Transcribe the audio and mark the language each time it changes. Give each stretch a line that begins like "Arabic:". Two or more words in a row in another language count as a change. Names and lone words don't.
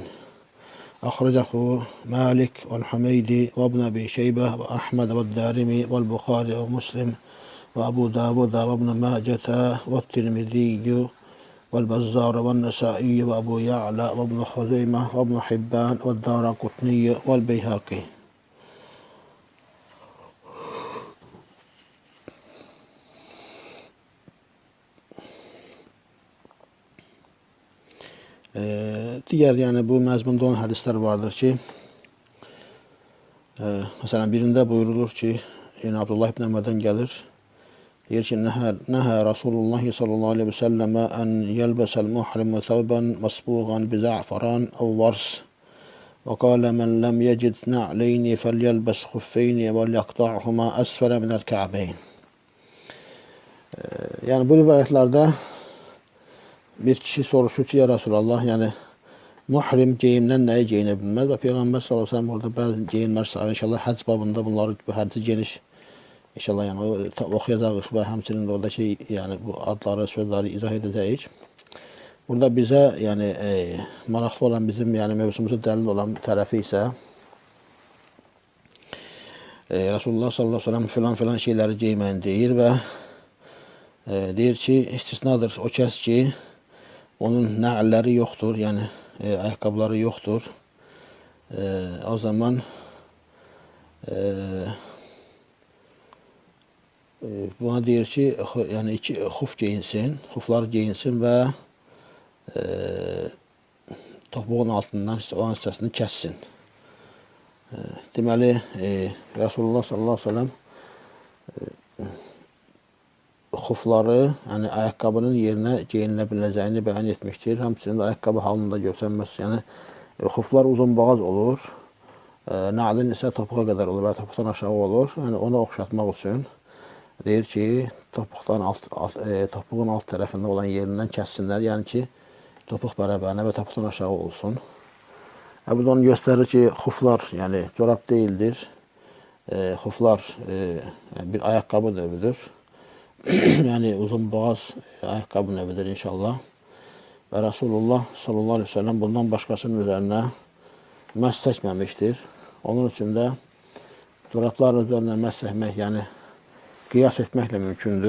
Arabic: أخرجه مالك والحميدي وابن أبي شيبة وأحمد والدارمي والبخاري ومسلم وأبو داود وابن ماجة والترمذي والبزار والنسائي وأبو يعلى وابن خزيمة وابن حبان والدارقطني والبيهقي.
Turkish: Diğer yani bu mezmunda olan hadisler vardır ki mesela birinde buyurulur ki yine Abdullah ibn Ömer'den gelir. Diyor ki
Arabic: نهى رسول الله صلى الله عليه وسلم أن يلبس المحرم ثوبا مصبوغا بزعفران أو ورس. وقال من لم يجد نعلين فليلبس خفين ويقطعهما أسفل من الكعبين.
Turkish: Yani bu rivayetlerde bir kişi soruşur ki
Arabic: يا رسول الله
Turkish: yani muhrim geyimden neyi giyinebilmez ve Peygamber
Arabic: صلى الله عليه وسلم
Turkish: orada bazı geyimler sayar. İnşallah hac babında bunları bu hadisi geniş İnşallah yani okuyacağız ve hemçinin de orada yani bu adları sözleri izah edeceğiz. Burada bize yani maraklı olan bizim yani mevzumuza delil olan tarafı ise Resulullah
Arabic: صلى الله عليه وسلم
Turkish: filan şeyleri giymeyin deyir ve deyir ki istisnadır o kəs ki onun na'lləri yoktur yani ayakkabıları yoktur. O zaman buna deyir ki yani iki huf giyinsin, huflar giyinsin ve topuğun altından olan hissəsini kəssin. Deməli Resulullah
Arabic: صلى الله عليه وسلم
Turkish: hufları yani ayakkabının yerine giyinilebileceğini beyan etmiştir. Həmçinin ayakkabı halında görsənməz. Yani huflar uzun boğaz olur. Na'lin ise topuğa kadar olur ve topuktan aşağı olur.
Azerbaijani: Yani onu oxşatmaq üçün deyir ki topuğun alt tərəfində olan yerindən kəssinlər. Yəni ki topuq bərabərinə və topuktan aşağı olsun. Bu da onu göstərir ki huflar yəni corab değildir.
Turkish: Huflar bir ayakkabı növüdür. Yani uzun boğaz ayakkabı növüdür inşallah.
Azerbaijani: Ve Resulullah
Arabic: صلى الله عليه وسلم
Azerbaijani: bundan başkasının üzerine məs çəkməmişdir. Onun için de corabların üzerine məs çəkmək yani qiyas etməklə mümkündür.